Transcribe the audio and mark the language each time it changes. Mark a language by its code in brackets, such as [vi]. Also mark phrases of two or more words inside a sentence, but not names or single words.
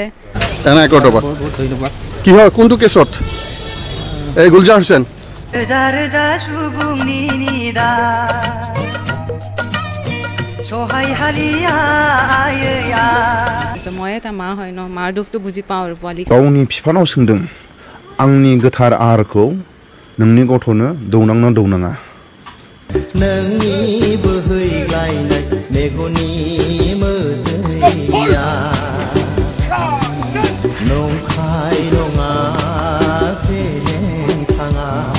[as] এনে কতবা কি হয় কোনটো কেছত এই গুলজাৰ হোসেন মই এটা মা হয় ন মাৰ দুখটো বুজি পাওঁ আৰু পোৱালি [brx] गावनि बिफानाव सोंदों आंनि गोथार आहारखौ नोंनि गथ'नो दौनांना दौनाङा नोंनि बोहैग्लायनाय मेगननि मोदैया नंखाय नङा फेलें थाङा